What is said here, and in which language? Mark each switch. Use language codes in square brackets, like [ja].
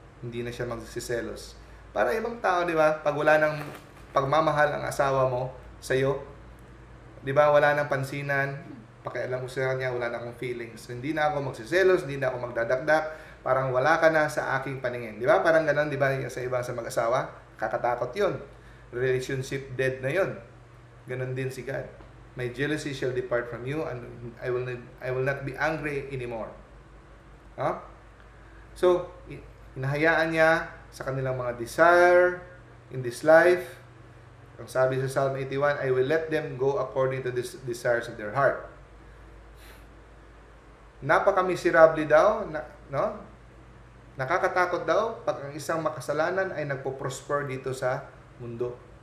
[tl] Hindi na siya magsiselos. Para ibang tao, di ba? Pag wala ng pagmamahal ang asawa mo sa iyo, di ba? Wala nang pansinan, pakialam ko sa kanya, wala na akong feelings. So, hindi na ako magsiselos, hindi na ako magdadakdak, parang wala ka na sa aking paningin. Di ba? Parang ganun, di ba? Sa ibang sa mag-asawa, kakatakot yun. Relationship dead na yun. Ganun din si God. [en] My jealousy shall depart from you, and I will not be angry anymore. Huh? [tl] So, hinahayaan niya sa kanilang mga desire [en] in this life. [tl] Ang sabi sa [en] Psalm 81, I will let them go according to the desires of their heart. [tl] Napaka-miserable daw, no? Nakakatakot daw pag ang isang makasalanan ay nagpo-prosper dito sa mundo.